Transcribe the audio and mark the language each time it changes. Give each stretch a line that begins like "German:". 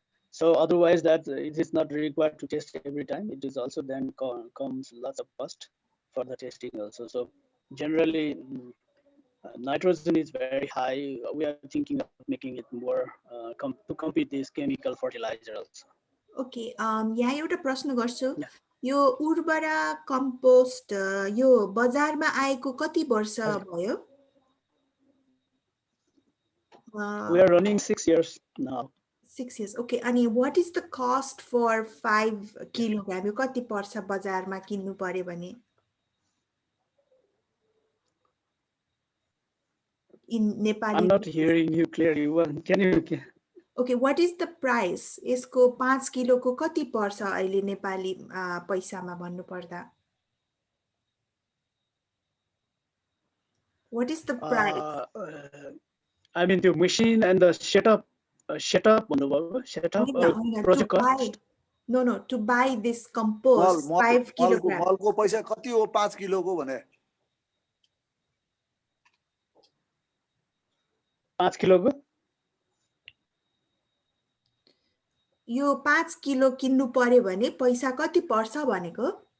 English: So otherwise, that it is not required to test every time. It is also then comes lots of cost for the testing also. So generally, nitrogen is very high. We are thinking of making it more to compete this chemical fertilizer also.
Nepali: Okay, यहाँ एउटा प्रश्न गर्छु।
English: Yeah.
Nepali: यो उर्वरा compost यो बजारमा आएको कति वर्ष भयो?
English: We are running 6 years now. 6 years. Okay, अनि what is the cost for 5 kilogram?
Nepali: यो कति पर्छ बजारमा किन्नु पर्यो भने?
English: In Nepali. I'm not hearing you clearly. Can you? Okay, what is the price?
Nepali: यसको 5 किलोको कति पर्छ अहिले नेपाली पैसामा भन्नु पर्दा?
English: What is the price? I mean the machine and the setup project cost. No, to buy this compost 5 kilogram.
Nepali: मलको पैसा कति हो 5 किलोको भने? 5 किलोको? यो 5 किलो किन्नु पर्यो भने पैसा कति पर्छ भनेको?